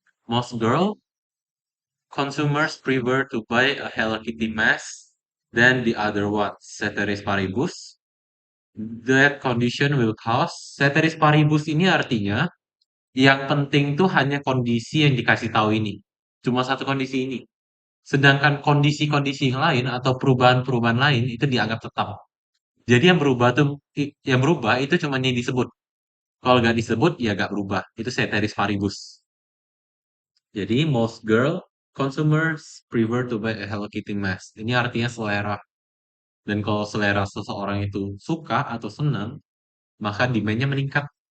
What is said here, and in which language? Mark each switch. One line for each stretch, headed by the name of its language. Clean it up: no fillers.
English: Most consumers prefer to buy a Hello Kitty mask than the other one. Ceteris paribus. That condition will cause.
Indonesian: Ceteris paribus ini artinya yang penting tuh hanya kondisi yang dikasih tahu ini. Cuma satu kondisi ini. Sedangkan kondisi-kondisi yang lain atau perubahan-perubahan lain itu dianggap tetap. Jadi yang berubah itu cuma yang disebut. Kalau nggak disebut ya nggak berubah. Itu ceteris paribus.
English: Jadi most girl consumers prefer to buy a Hello Kitty mask.
Indonesian: Ini artinya selera. Dan kalau selera seseorang itu suka atau senang, maka demand-nya meningkat.